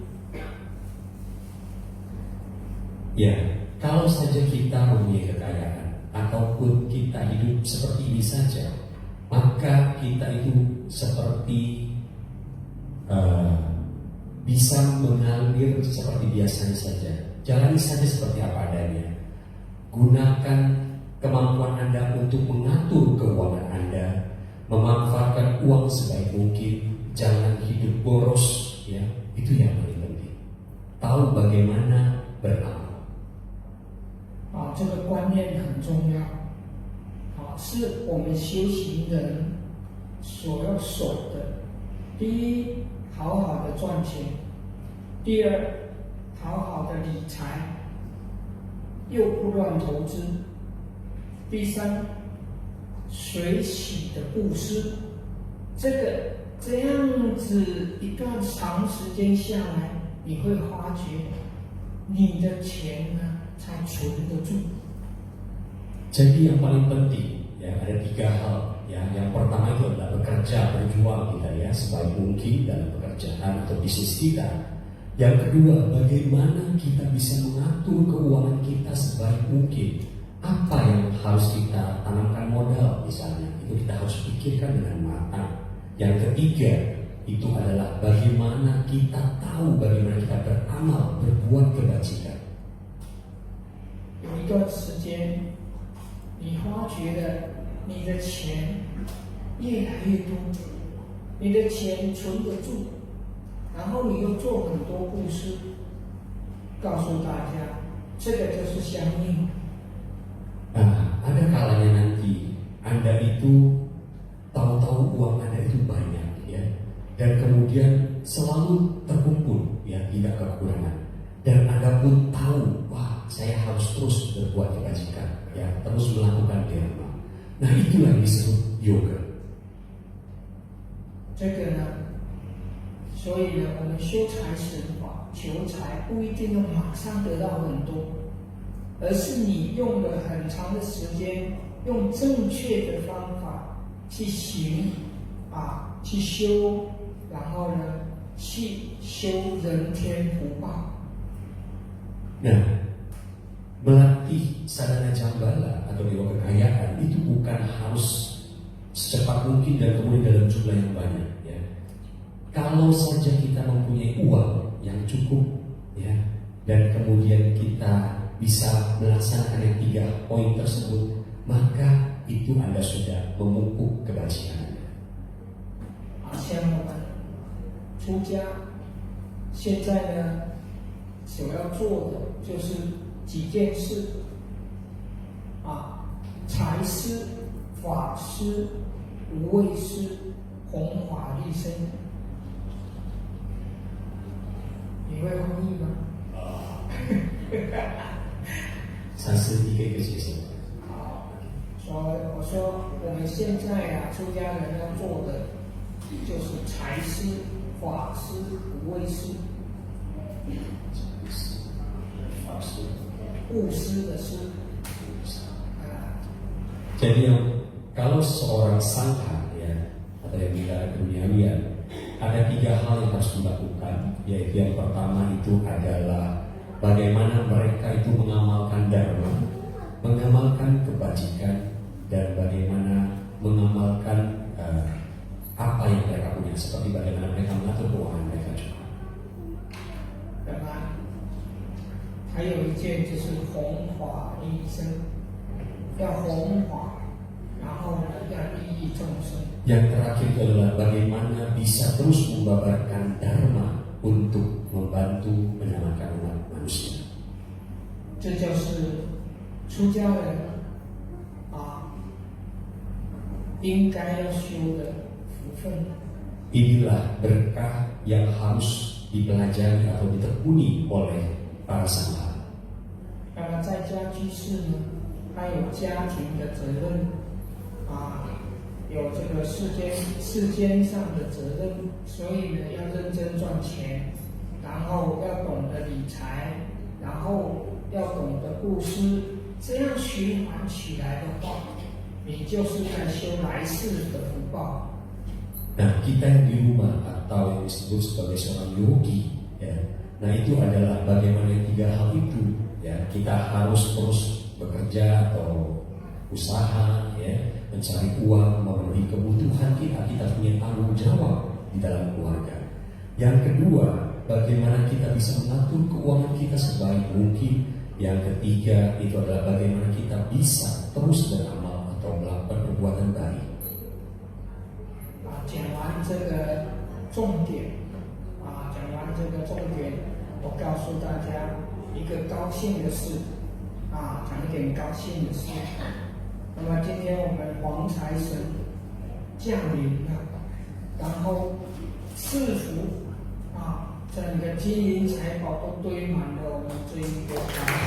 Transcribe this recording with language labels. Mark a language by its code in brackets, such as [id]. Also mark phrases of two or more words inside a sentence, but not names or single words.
[id] Ya, kalau saja kita mempunyai kekayaan ataupun kita hidup seperti ini saja, maka kita itu seperti bisa mengalir seperti biasanya saja. Jalani saja seperti apa adanya. Gunakan kemampuan Anda untuk mengatur keuangan Anda, memanfaatkan uang sebaik mungkin, jangan hidup boros, ya. Itu yang paling penting. Tahu bagaimana beramal. [zh] 这个观念很重要，是我们修行人所要守的。第一，好好的赚钱；第二，好好的理财，又不乱投资；第三，随喜的布施。这样子一段长时间下来，你会发觉你的钱呢才存得住。 [id] Jadi yang paling penting, ya, ada 3 hal, ya. Yang pertama itu adalah bekerja, berjuang kita, ya, sebaik mungkin dalam pekerjaan atau bisnis kita. Yang kedua, bagaimana kita bisa mengatur keuangan kita sebaik mungkin. Apa yang harus kita tanamkan modal misalnya, itu kita harus pikirkan dengan matang. Yang ketiga, itu adalah bagaimana kita tahu bagaimana kita beramal, berbuat kebajikan. [zh] 有一段时间，你发觉了你的钱越来越多，你的钱存得住，然后你又做很多布施，告诉大家，这个就是相应。 [id] Ada kalanya nanti Anda itu tahu-tahu uang Anda itu banyak, ya, dan kemudian selalu terkumpul, ya, tidak kekurangan. Dan Anda pun tahu, wah, saya harus terus berbuat kebajikan, ya, terus melakukan dharma. Nah, itulah yang disebut yoga. [zh] 这个呢，所以呢，我们修财神法，求财不一定要马上得到很多，而是你用了很长的时间，用正确的方法去行去修，然后呢，去修人天福报。 [id] Nah, melatih sadana jambala atau dewa kekayaan itu bukan harus secepat mungkin dan kemudian dalam jumlah yang banyak. Ya. Kalau saja kita mempunyai uang yang cukup, ya, dan kemudian kita bisa melaksanakan yang 3 poin tersebut, maka itu Anda sudah memupuk kebajikan. [zh] 像我们出家，现在呢，所要做的就是几件事啊：财施、法施、无畏施、弘法利生。你会翻译吗？ 3、4、3个一个解释。好，我说我们现在啊，出家人要做的就是财施、法施、无畏施。法施、布施的施。 [id] Jadi kalau seorang sangha, ya, atau yang kita duniawian, ada 3 hal yang harus dilakukan, yaitu yang pertama itu adalah bagaimana mereka itu mengamalkan dharma, mengamalkan kebajikan, dan bagaimana mengamalkan apa yang mereka punya, seperti bagaimana mereka mengatur keuangan mereka juga. [zh] 对吧？还有一件就是弘法利生，要弘法，然后呢要利益众生。 [id] Yang terakhir itu adalah bagaimana bisa terus membabarkan dharma untuk membantu menyelamatkan umat manusia. [zh] 这就是出家人啊应该要修的福分。 [id] Inilah berkah yang harus dipelajari atau ditekuni oleh para sangha. [zh] 那么在家居士呢，他有家庭的责任啊，有这个世间上的责任，所以呢要认真赚钱，然后要懂得理财，然后要懂得布施，这样循环起来的话，你就是在修来世的福报。 [id] Nah, kita yang di rumah atau yang disebut sebagai seorang yogi, ya, nah itu adalah bagaimana 3 hal itu, ya, kita harus terus bekerja atau usaha, ya, mencari uang, memenuhi kebutuhan kita punya tanggung jawab di dalam keluarga. Yang kedua, bagaimana kita bisa mengatur keuangan kita sebaik mungkin. Yang ketiga itu adalah bagaimana kita bisa terus beramal atau melakukan perbuatan baik. [zh] 讲完这个重点啊，讲完这个重点，我告诉大家一个高兴的事啊，讲一点高兴的事。那么今天我们黄财神降临了，然后赐福啊，整个金银财宝都堆满了我们这一个堂。